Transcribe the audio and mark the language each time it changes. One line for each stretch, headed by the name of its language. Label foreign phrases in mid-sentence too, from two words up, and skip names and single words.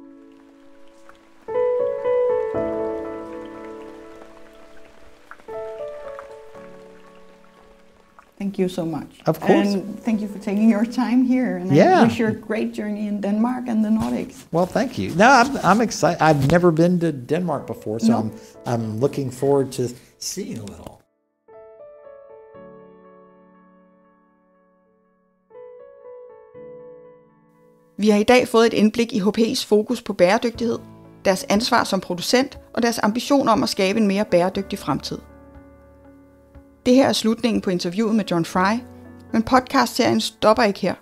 English: Thank you so much. Of course. And thank you for taking your time here. And I wish you a great journey in Denmark and the Nordics. Well, thank you. No, I'm excited. I've never been to Denmark before, so I'm looking forward to seeing a little.
Danish: Vi har i dag fået et indblik i HPE's fokus på bæredygtighed, deres ansvar som producent og deres ambition om at skabe en mere bæredygtig fremtid. Det her er slutningen på interviewet med John Fry, men podcastserien stopper ikke her.